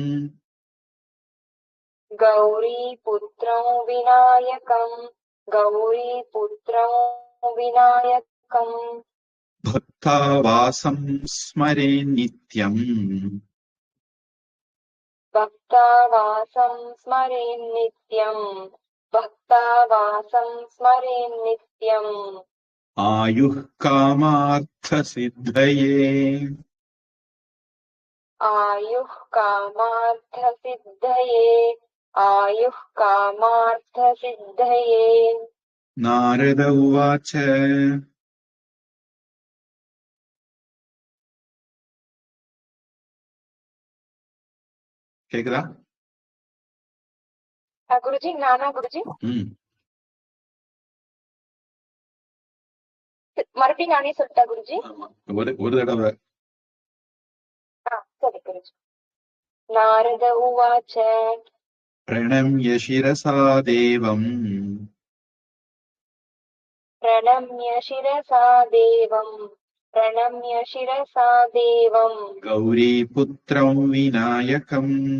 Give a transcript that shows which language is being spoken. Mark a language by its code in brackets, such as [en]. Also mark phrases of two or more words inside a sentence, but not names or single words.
[sa] गौरी पुत्रं विनायकं गौरी पुत्रं विनायकं भक्तावासं स्मरे नित्यं भक्तावासं स्मरे नित्यं भक्तावासं स्मरेन् नित्यम् आयुः कामार्थसिद्धये आयुः कामार्थसिद्धये आयुः कामार्थसिद्धये नारद उवाच கேக்குதா? [ta] குருஜி நானா குருஜி மறுபடியும் நானே சொல்லிட்டா குருஜி? ஒரு தடவை. சரி குருஜி. [sa] नारद उवाच प्रणम्य शिरसा देवम् प्रणम्य शिरसा देवम् प्रणम्य शिरसा देवम् गौरीपुत्रं विनायकम्